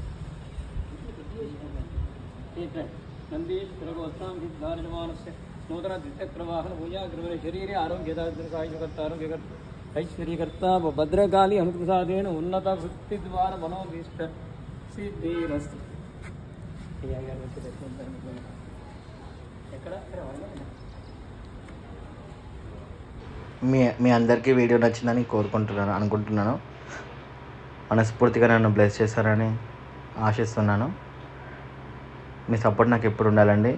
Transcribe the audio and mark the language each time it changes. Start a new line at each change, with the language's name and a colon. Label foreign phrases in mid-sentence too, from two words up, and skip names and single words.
Sanskrit: नन्दीश्वरगोत्सां सिद्धार्जमानस्य नूतन द्विचक्रवाहन भूयाग्रवरे शरीरे आरोग्यदायकर्ता ऐश्वर्यकर्ता भद्रकाली अनुप्रसादेन उन्नत वृत्तिद्वारा मनोभीष्ट सिद्धिरस्तु.
Telugu: ఎక్కడ మీ అందరికీ వీడియో నచ్చిందని అనుకుంటున్నాను. మనస్ఫూర్తిగా నన్ను బ్లెస్ చేస్తారని ఆశిస్తున్నాను. మీ సపోర్ట్ నాకు ఎప్పుడు ఉండాలండి.